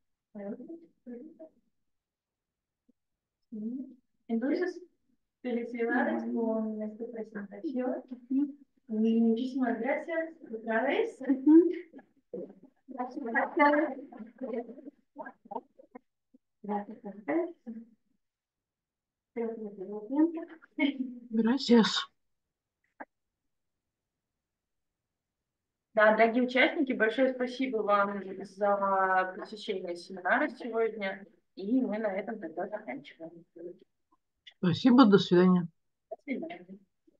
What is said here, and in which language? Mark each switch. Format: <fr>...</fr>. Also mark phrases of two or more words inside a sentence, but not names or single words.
<es>Entonces, felicidades con esta presentación. Y muchísimas gracias otra vez. Gracias. Gracias a ustedes. Espero que les dé tiempo. Gracias.</es> <ru>Да, дорогие участники, большое спасибо вам за посещение семинара сегодня. И мы на этом тогда заканчиваем. Спасибо, до свидания. До свидания.</ru>